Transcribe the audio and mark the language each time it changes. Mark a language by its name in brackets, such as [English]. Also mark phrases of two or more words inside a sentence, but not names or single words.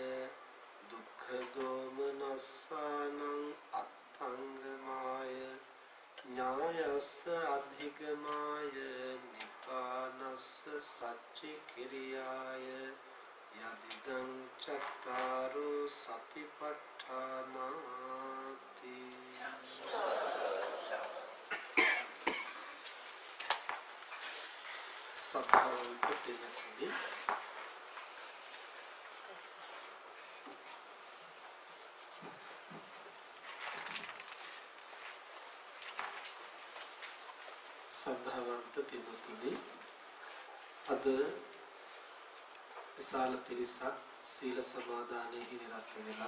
[Pali] दुःख दोमनस्सानं अत्थंगमाय न्यायस्य अधिगमाय निपानस्य सच्चिकिरियाय यदिदं चत्तारो सतिपट्ठानाति सभावंत तेजस्वी [Sinhala] සද්ධාවන්ත පින්වත්නි අද විශාල පිරිසක් සීල සමාදානයේ නිරත වෙලා